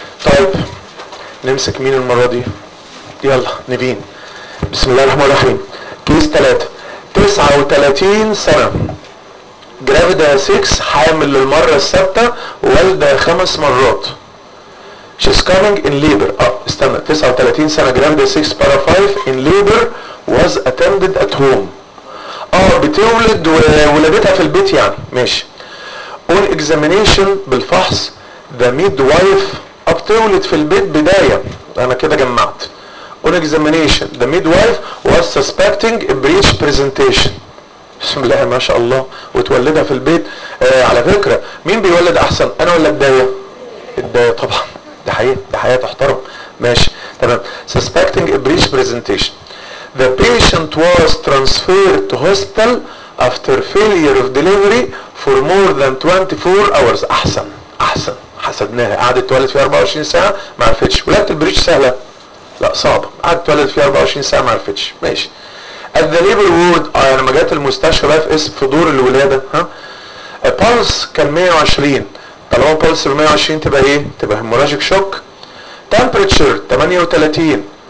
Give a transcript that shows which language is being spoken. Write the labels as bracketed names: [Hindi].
[Arabic] طيب نمسك مين المره دي؟ يلا نبين. بسم الله الرحمن الرحيم. كيس 3 39 سنة جرافيدا 6 حامل للمرة السادسة والدة 5 مرات. [English] She's coming in labor. [Arabic] استنى [English] 39 سنة gravida 6 para 5 in labor was attended at home. [Arabic] بتولد ولادتها في البيت يعني. ماشي. [English] On examination [Arabic] بالفحص [English] the midwife [Arabic] بتولد في البيت بداية. انا كده جمعت. [English] On examination the midwife was suspecting a breech presentation. [Arabic] بسم الله ما شاء الله وتولدها في البيت. على فكرة مين بيولد احسن، انا ولا الداية؟ الداية طبعا. ده حقيقة، ده حقيقة تحترم. ماشي تمام. [English] Suspecting a breech presentation the patient was transferred to hospital after failure of delivery for more than 24 hours. [Arabic] احسن احسن حسبناها قعدت تولد في 24 ساعة ما عرفتش. ولادة البريتش سهلة؟ لا صعب. قعدت تولد في 24 ساعة ما عرفتش. ماشي. At the labor ward لما جات المستشفى بقى في اسم في دور الولادة ها [English] a pulse [Arabic] كان 120. طالما بولس ب 120 تبقى ايه؟ تبقى هيموراجيك شوك. تمبريتشر 38.